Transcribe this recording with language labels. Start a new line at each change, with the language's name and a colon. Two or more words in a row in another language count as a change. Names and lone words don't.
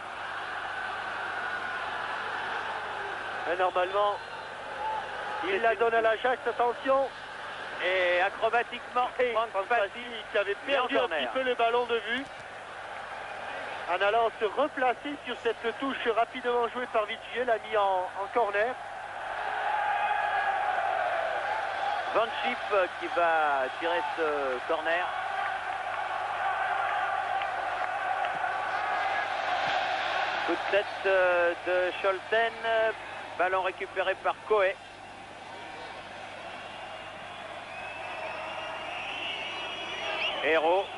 French: Et normalement, il la donne à l'Ajax, attention. Et acrobatiquement, Franck Fassi qui avait perdu un petit peu le ballon de vue en allant se replacer sur cette touche rapidement jouée par Witschke, l'a mis en corner. Van Schip qui va tirer ce corner. Coup de tête de Scholten. Ballon récupéré par Coé. Hérault.